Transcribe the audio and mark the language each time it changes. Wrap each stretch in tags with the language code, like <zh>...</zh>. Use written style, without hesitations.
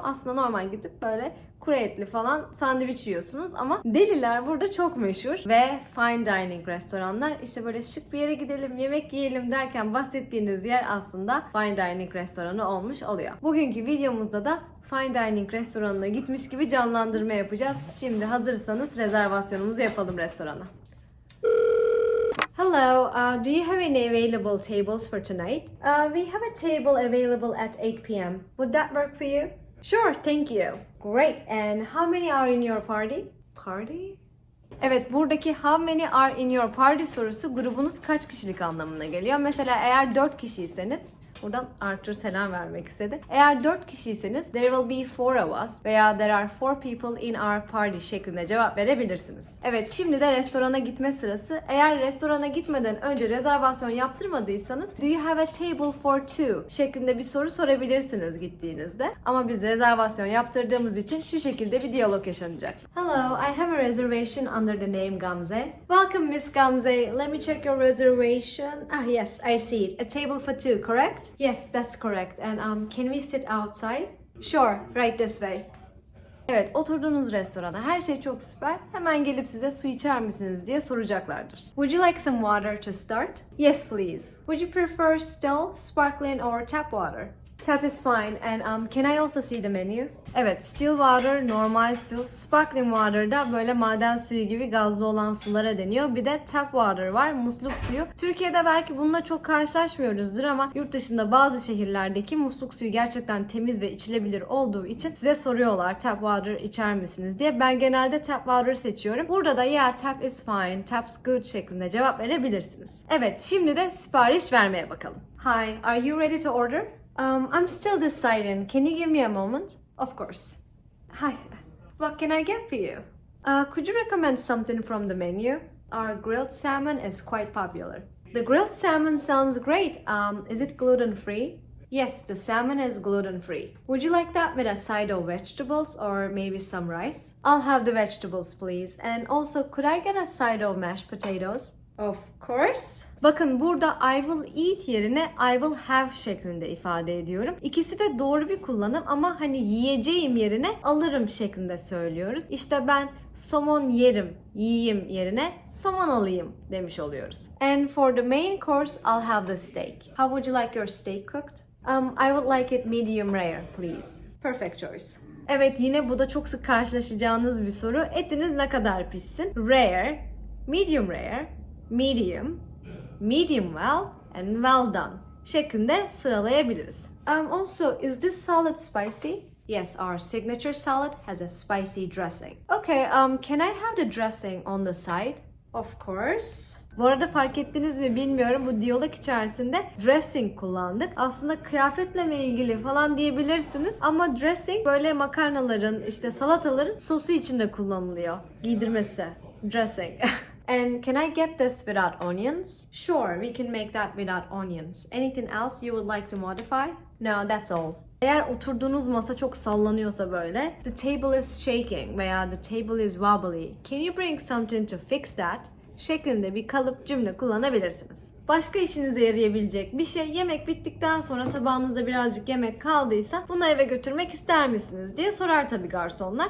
<tr>Aslında normal gidip böyle kuru etli falan sandviç yiyorsunuz ama deliler burada çok meşhur ve fine dining restoranlar işte böyle şık bir yere gidelim yemek yiyelim derken bahsettiğiniz yer aslında fine dining restoranı olmuş oluyor. Bugünkü videomuzda da fine dining restoranına gitmiş gibi canlandırma yapacağız. Şimdi hazırsanız rezervasyonumuzu yapalım restorana.</tr> <en>Hello, do you have any available tables for tonight? We have a table available at 8 p.m. Would that work for you? Sure, thank you. Great, and how many are in your party? Party?</en> <tr>Evet, buradaki</tr> <en>how many are in your party</en> <tr>sorusu grubunuz kaç kişilik anlamına geliyor. Mesela eğer 4 kişiyseniz, buradan Arthur selam vermek istedi. Eğer 4 kişiyseniz</tr> <en>there will be 4 of us</en> <tr>veya</tr> <en>there are 4 people in our party</en> <tr>şeklinde cevap verebilirsiniz. Evet, şimdi de restorana gitme sırası. Eğer restorana gitmeden önce rezervasyon yaptırmadıysanız</tr> <en>do you have a table for two</en> <tr>şeklinde bir soru sorabilirsiniz gittiğinizde. Ama biz rezervasyon yaptırdığımız için şu şekilde bir diyalog yaşanacak.</tr> <en>Hello, I have a reservation under the name Gamze. Welcome Miss Gamze. Let me check your reservation. Ah yes, I see it. A table for two, correct? Yes, that's correct. And can we sit outside? Sure, right this way.</en> <tr>Evet, oturduğunuz restorana her şey çok süper. Hemen gelip size su içer misiniz diye soracaklardır.</tr> <en>Would you like some water to start? Yes, please. Would you prefer still, sparkling or tap water? Tap is fine. And can I also see the menu?</en> <tr>Evet, still water, normal su, sparkling water da böyle maden suyu gibi gazlı olan sulara deniyor. Bir de tap water var, musluk suyu. Türkiye'de belki bununla çok karşılaşmıyoruzdur ama yurt dışında bazı şehirlerdeki musluk suyu gerçekten temiz ve içilebilir olduğu için size soruyorlar tap water içer misiniz diye. Ben genelde tap water seçiyorum. Burada da</tr> <en>yeah, tap is fine, tap's good</en> <tr>şeklinde cevap verebilirsiniz. Evet, şimdi de sipariş vermeye bakalım.</tr> <en>Hi, are you ready to order? I'm still deciding. Can you give me a moment? Of course. Hi. What can I get for you? Could you recommend something from the menu? Our grilled salmon is quite popular. The grilled salmon sounds great. Is it gluten-free? Yes, the salmon is gluten-free. Would you like that with a side of vegetables or maybe some rice? I'll have the vegetables, please. And also, could I get a side of mashed potatoes? Of course.</en> <tr>Bakın burada</tr> <en>I will eat</en> <tr>yerine</tr> <en>I will have</en> <tr>şeklinde ifade ediyorum. İkisi de doğru bir kullanım ama hani yiyeceğim yerine alırım şeklinde söylüyoruz. İşte ben somon yerim, yiyeyim yerine somon alayım demiş oluyoruz.</tr> <en>And for the main course, I'll have the steak. How would you like your steak cooked? I would like it medium rare, please. Perfect choice.</en> <tr>Evet, yine bu da çok sık karşılaşacağınız bir soru. Etiniz ne kadar pişsin? Rare, medium rare, medium, medium well and well done şeklinde sıralayabiliriz.</tr> <en>Also, is this salad spicy? Yes, our signature salad has a spicy dressing. Okay, can I have the dressing on the side? Of course.</en> <tr>Bu arada fark ettiniz mi bilmiyorum, bu diyalog içerisinde dressing kullandık. Aslında kıyafetle mi ilgili falan diyebilirsiniz ama dressing böyle makarnaların, işte salataların sosu içinde kullanılıyor. Giydirmesi. Dressing.</tr> <en>And can I get this without onions? Sure, we can make that without onions. Anything else you would like to modify? No, that's all.</en> <tr>Eğer oturduğunuz masa çok sallanıyorsa böyle,</tr> <en>the table is shaking</en> <tr>veya</tr> <en>the table is wobbly. Can you bring something to fix that?</en> <tr>şeklinde bir kalıp cümle kullanabilirsiniz. Başka işinize yarayabilecek bir şey, yemek bittikten sonra tabağınızda birazcık yemek kaldıysa bunu eve götürmek ister misiniz diye sorar tabii garsonlar.</tr>